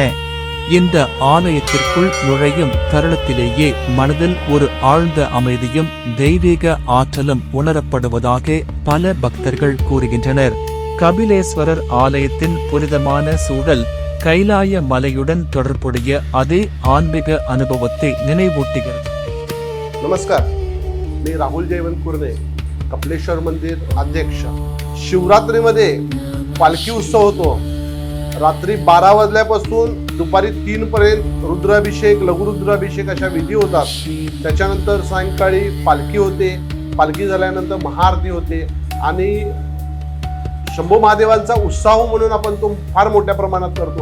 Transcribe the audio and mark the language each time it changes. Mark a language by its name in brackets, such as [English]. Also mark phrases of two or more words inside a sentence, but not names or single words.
[Tamil] இந்த ஆலயத்திற்குள் நுழையும் தருணத்திலேயே மனதில் ஒரு ஆழ்ந்த அமைதியும் தெய்வீக ஆற்றலும் உணரப்படுவதாக பல பக்தர்கள் கூறுகின்றனர். கபிலேஸ்வரர் ஆலயத்தின் புனிதமான சூழல் கைலாய மலையுடன் தொடர்புடைய அதே ஆன்மீக அனுபவத்தை நினைவூட்டுகிறது. [Marathi] नमस्कार, मी राहुल जयवंत कुर्णे, कपिलेश्वर मंदिर अध्यक्ष. शिवरात्रीमध्ये पालखी उत्सव होतो. रात्री 12 वाजल्यापासून दुपारी 3 पर्यंत रुद्राभिषेक, लघुरुद्राभिषेक अशा विधी होतात. त्याच्यानंतर सायंकाळी पालखी होते. पालखी झाल्यानंतर महाआरती होते आणि शंभो महादेवांचा उत्साह म्हणून आपण तो फार मोठ्या प्रमाणात करतो.